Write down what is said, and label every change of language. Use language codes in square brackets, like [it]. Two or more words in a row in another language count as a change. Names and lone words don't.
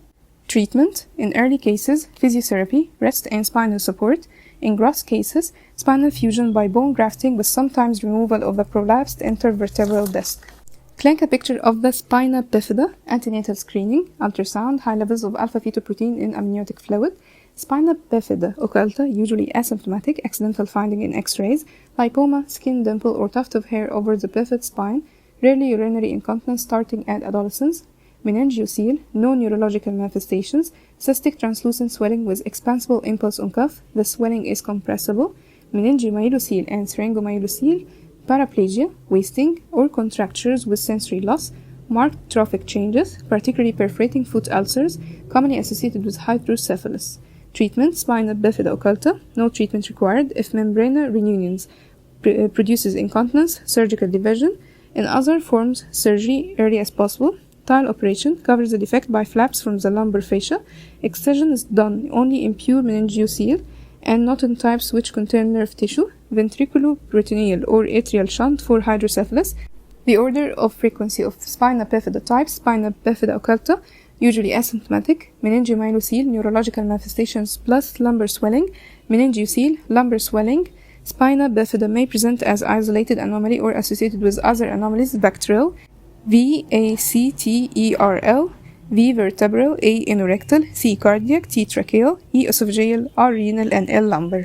[en] Treatment, in early cases, physiotherapy, rest and spinal support. In gross cases, spinal fusion by bone grafting with sometimes removal of the prolapsed intervertebral disc. Clinical picture of the spina bifida, antenatal screening, ultrasound, high levels of alpha-fetoprotein in amniotic fluid. Spina bifida occulta, usually asymptomatic, accidental finding in X-rays. Lipoma, skin dimple or tuft of hair over the bifid spine, rarely urinary incontinence starting at adolescence. Meningeocele, no neurological manifestations, cystic translucent swelling with expansible impulse on cuff, the swelling is compressible. Meningomyelocele and syringomyelocele, paraplegia, wasting, or contractures with sensory loss, marked trophic changes, particularly perforating foot ulcers, commonly associated with hydrocephalus. Treatment, spina bifida occulta, no treatment required if membrana reunions produces incontinence, surgical division. In other forms, surgery early as possible. Tile operation covers the defect by flaps from the lumbar fascia. Excision is done only in pure meningeocele and not in types which contain nerve tissue. Ventriculoperitoneal or atrial shunt for hydrocephalus. The order of frequency of spina bifida types, spina bifida occulta, usually asymptomatic, meningomyelocele, neurological manifestations plus lumbar swelling, meningeocele, lumbar swelling. Spina bifida may present as isolated anomaly or associated with other anomalies, vacterel, V-A-C-T-E-R-L, V vertebral, A anorectal, C cardiac, T tracheal, E esophageal, R renal, and L lumbar.